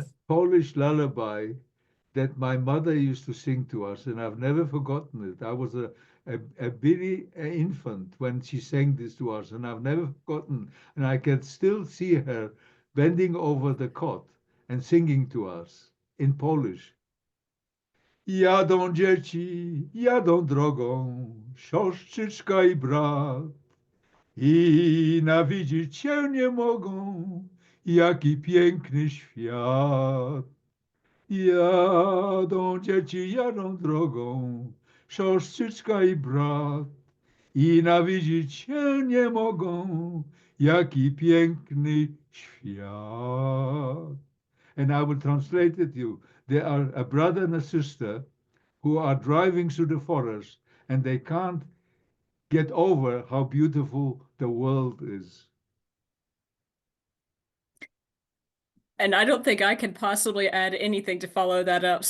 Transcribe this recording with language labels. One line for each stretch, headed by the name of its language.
English: a Polish lullaby that my mother used to sing to us, and I've never forgotten it. I was a bitty infant when she sang this to us, and I've never forgotten. And I can still see her bending over the cot and singing to us in Polish.
Polish: Jadą dzieci, jadą drogą, siostrzyczka i brat, i nawidzieć się nie mogą, jaki piękny świat. Jadą dzieci, jadą drogą, siostrzyczka i brat, i nawidzieć się nie mogą, jaki piękny świat.
English: And I will translate it to you. They are a brother and a sister who are driving through the forest and they can't get over how beautiful the world is. And I don't think I can possibly add anything to follow that up.